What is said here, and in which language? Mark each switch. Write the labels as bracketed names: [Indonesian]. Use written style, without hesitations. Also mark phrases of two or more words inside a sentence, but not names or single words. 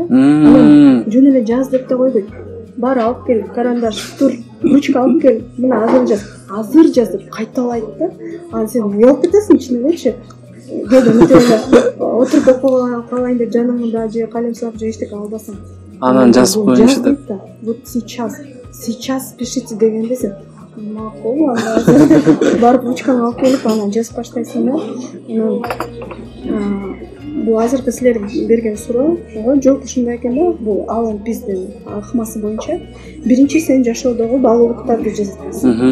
[Kyrgyz] Анан жөн эле жаз деп да койбойт. Бар алып кел, карандаш, тур, ручка алып кел, мына азыр жаз деп кайталайт да. Анан сен уялып кетесиң ичине элечи. Отуруп окуп калайын деп жаныңда же калем сап же эчтеке албасаң. Анан жазып коюңчу деп. [Russian] Вот сейчас пишите [Kyrgyz] дегенде сен макул, анан барып ручкаңды алып келип анан жазып баштайсың да. Бул азыркы силер берген суроо жок ушундай экен да. Бул Алан Пиздин акмасы боюнча биринчи сен жашоодогу баалуулуктарды жазасың.